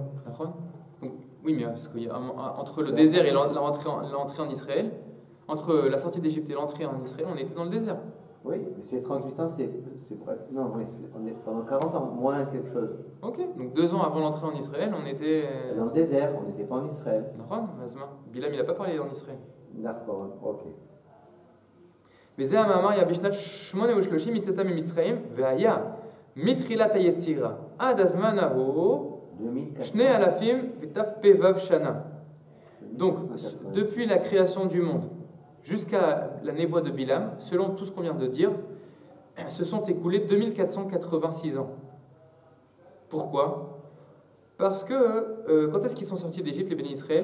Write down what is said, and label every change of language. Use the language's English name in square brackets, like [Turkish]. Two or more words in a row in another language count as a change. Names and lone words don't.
[French] Donc, oui, mais parce qu'il y a entre le désert et l'entrée en Israël, entre la sortie d'Égypte et l'entrée en Israël, on était dans le désert. Oui, mais c'est 38 ans, c'est non, oui, on est pendant 40 ans, moins quelque chose. Ok, donc 2 ans avant l'entrée en Israël, on était. Dans le désert, on n'était pas en Israël. Bilam, il n'a pas parlé en Israël. D'accord, ok. [Hebrew] וזה המאמר היה בשנת 38 מצאתם ממצרים, והיה מתחילת היצירה עד הזמן ההוא 2,000 ות"פ שנה. [French] Donc, depuis la création du monde jusqu'à la névoie de Bilam, selon tout ce qu'on vient de dire, se sont écoulés 2486 ans. Pourquoi? Parce que quand est-ce qu'ils sont sortis d'Égypte, les bénis d'Israël?